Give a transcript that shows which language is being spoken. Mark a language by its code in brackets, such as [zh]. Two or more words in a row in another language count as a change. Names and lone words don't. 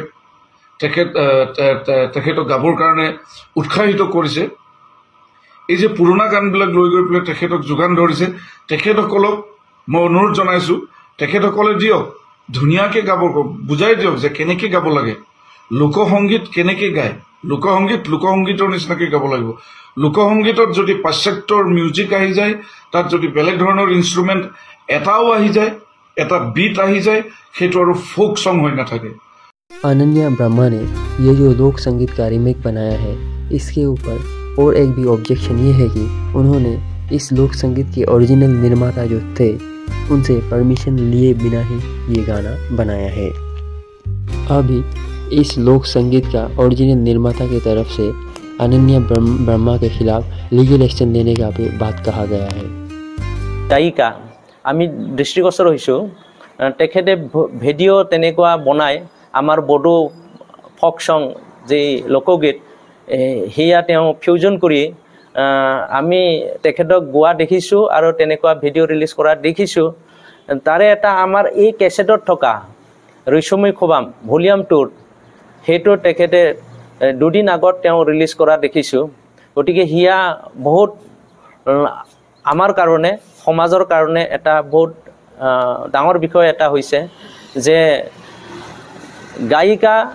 [as] তেখেতক গাবৰ কাৰণে উৎসাহিত কৰিছে এই যে পুৰণা গানবিলাক লৈ গৈ পেলাই তেখেতক যোগান ধৰিছে তেখেতসকলক মই অনুৰোধ জনাইছোঁ তেখেতসকলে দিয়ক ধুনীয়াকৈ গাব বুজাই দিয়ক যে কেনেকৈ গাব লাগে লোকসংগীত কেনেকৈ গায় লোকসংগীতৰ নিচিনাকৈ গাব লাগিব লোকসংগীতত যদি পাশ্চাত্যৰ মিউজিক আহি যায় তাত যদি বেলেগ ধৰণৰ ইনষ্ট্ৰুমেণ্ট এটাও আহি যায় এটা বিট আহি যায় সেইটো আৰু [en] folk song [as] হৈ নাথাকে [hi] अनन्या ब्रह्मा ने ये जो लोक संगीत का रीमेक बनाया है इसके ऊपर और एक भी ऑब्जेक्शन ये है कि उन्होंने इस लोक संगीत के ओरिजिनल निर्माता जो थे उनसे परमिशन लिए बिना ही ये गाना बनाया है। अभी इस लोक संगीत का ओरिजिनल निर्माता की तरफ से अनन्या ब्रह्मा के खिलाफ लीगल एक्शन लेने का भी बात कहा गया है। [as] গায়িকা আমি দৃষ্টিগোচৰ হৈছোঁ তেখেতে ভিডিঅ' তেনেকুৱা বনাই আমাৰ বড়ো [en] folk song [as] যে লোকগীত সেয়া তেওঁ ফিউজন কৰি আমি তেখেতক গোৱা দেখিছোঁ আৰু তেনেকুৱা ভিডিঅ' ৰিলিজ কৰা দেখিছোঁ তাৰে এটা আমাৰ এই কেছেটত থকা ৰৈচমী খোবাম ভলিউম 2 সেইটো তেখেতে দুদিন আগত তেওঁ ৰিলিজ কৰা দেখিছোঁ গতিকে হিয়া বহুত আমাৰ কাৰণে সমাজৰ কাৰণে এটা বহুত ডাঙৰ বিষয় এটা হৈছে যে গায়িকা